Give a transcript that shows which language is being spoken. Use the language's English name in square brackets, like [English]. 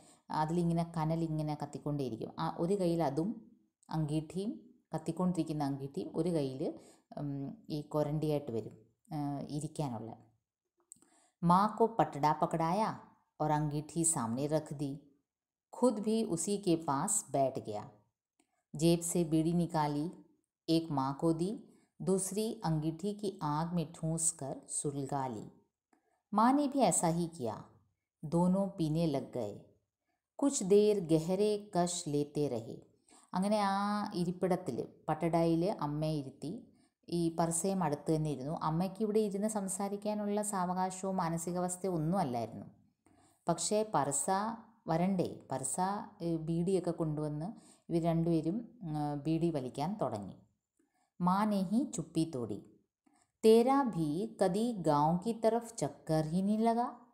[Malayalam] അതിലിങ്ങനെ കനലിങ്ങനെ കത്തിക്കൊണ്ടേയിരിക്കും. ആ ഒരു കയ്യിൽ അതും അങ്കീഠിയും, കത്തിക്കൊണ്ടിരിക്കുന്ന അങ്കീഠിയും, ഒരു കയ്യിൽ ഈ കൊരണ്ടിയായിട്ട് വരും ഇരിക്കാനുള്ള. [Hindi] माँ को पटड़ा पकड़ाया और अंगीठी सामने रख दी. खुद भी उसी के पास बैठ गया. जेब से बीड़ी निकाली, एक माँ को दी, दूसरी अंगीठी की आग में ठूंस कर सुलगा ली. माँ ने भी ऐसा ही किया. दोनों पीने लग गए. कुछ देर गहरे कश लेते रहे. [Malayalam] അങ്ങനെ ആ ഇരിപ്പിടത്തിൽ, പട്ടടയിൽ അമ്മയെ ഇരുത്തി. ഈ പർസയും അടുത്ത് തന്നെ ഇരുന്നു. അമ്മയ്ക്ക് ഇവിടെ ഇരുന്ന് സംസാരിക്കാനുള്ള സാവകാശവും മാനസികാവസ്ഥയോ ഒന്നും അല്ലായിരുന്നു. പക്ഷേ പർസ വരണ്ടേ, പർസ ബീഡിയൊക്കെ കൊണ്ടുവന്ന് ഇവർ രണ്ടുപേരും ബീഡി വലിക്കാൻ തുടങ്ങി. [Hindi] माँ ने ही चुप्पी तोड़ी. तेरा भी कदी गाँव की तरफ चक्कर ही नहीं लगा.